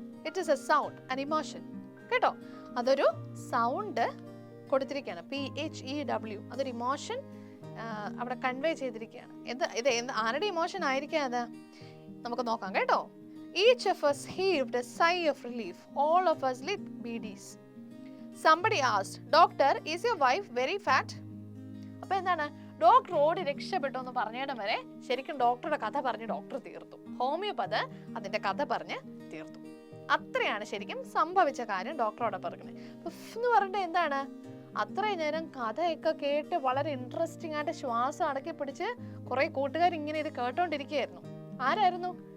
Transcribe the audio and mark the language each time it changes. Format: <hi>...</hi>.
<en>It is a sound, an emotion.</en> <ml>കേട്ടോ, അതൊരു sound കൊടുത്തിരിക്കുകയാണ്,</ml> <en>PHEW.</en> <ml>അതൊരു ഇമോഷൻ അവിടെ കൺവേ ചെയ്തിരിക്കുകയാണ്. ഇത് ആരുടെ ഇമോഷൻ ആയിരിക്കാം അത്? നമുക്ക് നോക്കാം കേട്ടോ.</ml> <en>Each of us heaved a sigh of relief. All of us lit BDs. Somebody asked, "Doctor, is your wife very fat?"</en> <ml>അപ്പോൾ എന്താണ്, ഡോക്ടർ ഓടി രക്ഷപ്പെട്ടു എന്ന് പറഞ്ഞിടം വരെ ശരിക്കും ഡോക്ടറുടെ കഥ പറഞ്ഞ് ഡോക്ടർ തീർത്തു. ഹോമിയോപ്പത് അതിന്റെ കഥ പറഞ്ഞ് തീർത്തു. അത്രയാണ് ശരിക്കും സംഭവിച്ച കാര്യം ഡോക്ടറോടെ പറയുന്നത്. എന്ന് പറഞ്ഞിട്ട് എന്താണ്, അത്രയും നേരം കഥയൊക്കെ കേട്ട് വളരെ ഇൻട്രസ്റ്റിംഗ് ആയിട്ട് ശ്വാസം അടക്കി പിടിച്ച് കുറെ കൂട്ടുകാർ ഇങ്ങനെ ഇത് കേട്ടോണ്ടിരിക്കുകയായിരുന്നു. ആരായിരുന്നു?</ml>